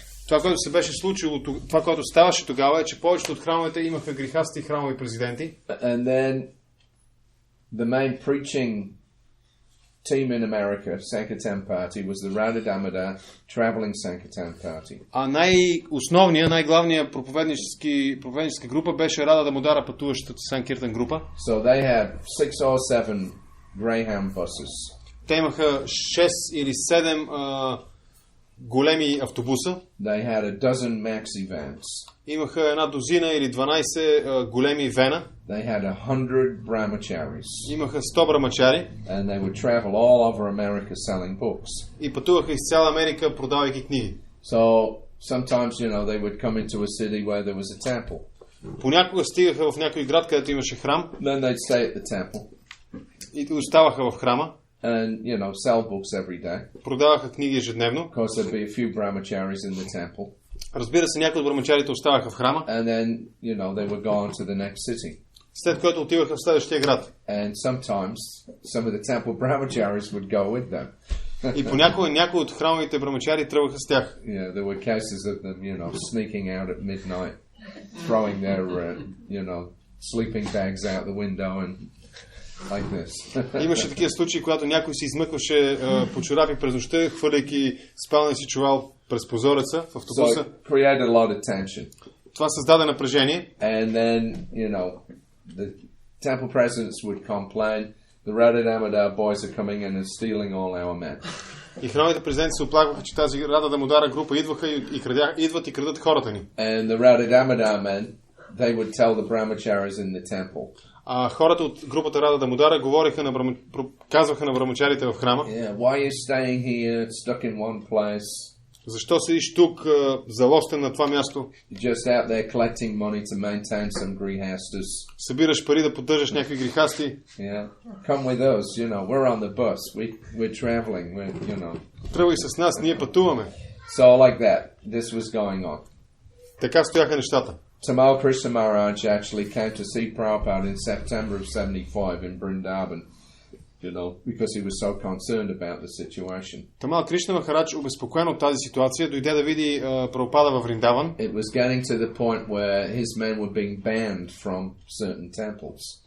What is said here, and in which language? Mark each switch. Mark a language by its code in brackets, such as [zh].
[bg] Това, което се беше случило, това, което ставаше тогава е, че повечето от храмовете имаха грихасти храмови президенти. [en] And then the main preaching team in America, Sankirtan Party, was the Radha Damodar Traveling Sankirtan Party. [bg] А най-главният проповедническа група беше Рада Дамодара, пътуващата Санкиртан група. [en] So they had 6 or 7 Greyhound buses. [bg] Те имаха 6 или 7 големи автобуса. [en] They had a dozen maxi vans. [bg] Имаха една дозина или 12 големи вена. [en] They had 100 brahmacharis. [bg] Имаха 100 брамачари. [en] And they would travel all over America selling books. [bg] И пътуваха из цяла Америка, продавайки книги. [en] So sometimes, they would come into a city where there was a temple. [bg] Понякога стигаха в някой град, където имаше храм. [en] Then they'd stay at the temple. [bg] И оставаха в храма. [en] And, sell books every day. [bg] Продаваха книги ежедневно. [en] Of course, there'd be a few brahmacharis in the temple. [bg] Разбира се, някои от брамачарите оставаха в храма. [en] And then, they would go on to the next city. [bg] След което отиваха в следващия град. [en] And sometimes, some of the temple brahmacharis would go with them. [bg] И понякога някои от храмовите брамачари тръгваха с тях. [en] Yeah, there were cases of them, sneaking out at midnight, throwing their, sleeping bags out the window and like this. [bg] Имаше такива случаи, когато някой си измъкваше по чорапи през нощта, хвърляйки спалния си чувал през прозореца в автобуса. [en] So it created a lot of tension. [bg] Това създаде напрежение. [en] And then, the temple presidents would complain, the Radha Damodar boys are coming in and stealing all our men. [bg] И храмовите президенти се оплакваха, че тази Рада Дамодара група идват и крадат хората ни. [en] And the Radha Damodar men they would tell the brahmacharis in the temple. [bg] А хората от групата Рада Дамодара казваха на брамачарите в храма. [en] Yeah, why are you staying here, stuck in one place? [bg] Защо седиш тук, залостен на това място? [en] You're just out there collecting money to maintain some grihastas. [bg] Събираш пари да поддържаш някакви грехасти. [en] Yeah, come with us. You know, we're on the bus. We're traveling. [bg] Тръгвай с нас, ние пътуваме. [en] So like that, this was going on. [bg] Така стояха нещата. [en] Tamal Krishna Maharaj actually came to see Prabhupada in September of 75 in Vrindavan, because he was so concerned about the situation. [bg] Тамал Кришна Махарадж, обезпокоен от тази ситуация, дойде да види Прабхупада във Вриндаван. [en] It was getting to the point where his men were being banned from certain temples.